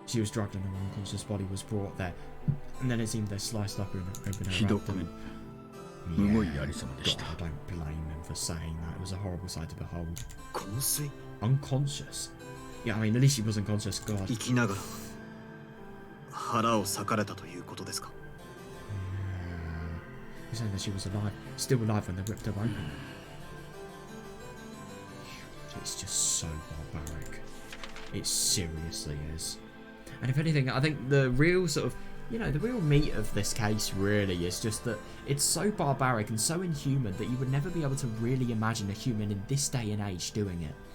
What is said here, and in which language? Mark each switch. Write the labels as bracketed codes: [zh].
[en] She was drugged and her unconscious body was brought there, and then it seemed they sliced up her abdomen. Yeah, God, I don't blame him for saying that. It was a horrible sight to behold. Unconscious? Yeah, I mean, at least she was unconscious, God. [ja] 生きながら腹を裂かれたということですか? [en] You're saying that she was alive, still alive when they ripped her open. It's just so barbaric. It seriously is. And if anything, I think the real sort of, you know, the real meat of this case really is just that it's so barbaric and so inhuman that you would never be able to really imagine a human in this day and age doing it.